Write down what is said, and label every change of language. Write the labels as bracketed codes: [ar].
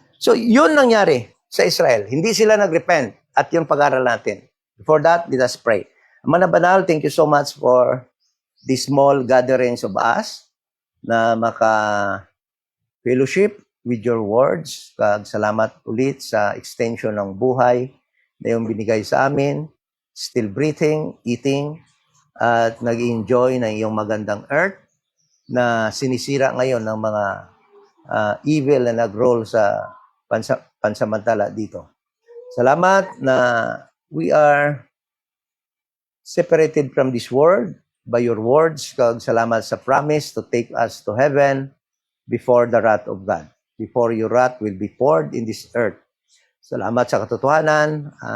[tl] So, yun nangyari sa Israel. Hindi sila nag-repent. At yung pag-aral natin. [en] Before that, let us pray. [tl] Ama na banal, [en] thank you so much for these small gatherings of us na maka-fellowship with your words. [tl] Salamat ulit sa extension ng buhay na yung binigay sa amin. [en] Still breathing, eating, [tl] at nag-enjoy ng iyong magandang earth na sinisira ngayon ng mga evil na nag-roll sa pansamantala dito. [en] Salamat na we are separated from this world by your words. Salamat sa promise to take us to heaven before the wrath of God. Before your wrath will be poured in this earth. [tl] Salamat sa katotohanan.